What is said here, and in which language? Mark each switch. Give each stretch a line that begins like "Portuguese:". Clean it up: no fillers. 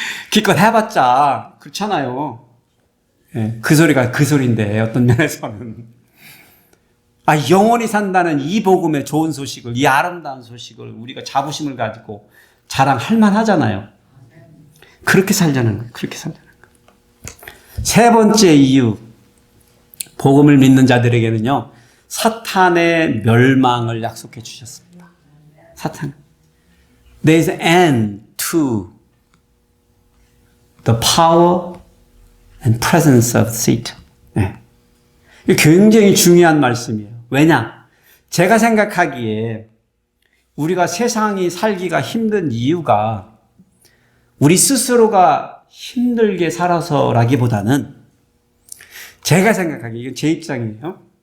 Korean: 기껏 해봤자 그렇잖아요. 그 소리가 그 소리인데 어떤 면에서는 영원히 산다는 이 복음의 좋은 소식을, 이 아름다운 소식을 우리가 자부심을 가지고 자랑할 만하잖아요. 그렇게 살자는 거예요. 그렇게 살자는 거예요. 세 번째 이유, 복음을 믿는 자들에게는요, 사탄의 멸망을 약속해 주셨습니다. 사탄.
English: There is an end to the power and presence of Satan.
Korean: 이게 굉장히 중요한 말씀이에요. 왜냐? 제가 생각하기에 우리가 세상이 살기가 힘든 이유가 우리 스스로가 힘들게 살아서라기보다는 제가 생각하기에, 이건 제 입장이에요.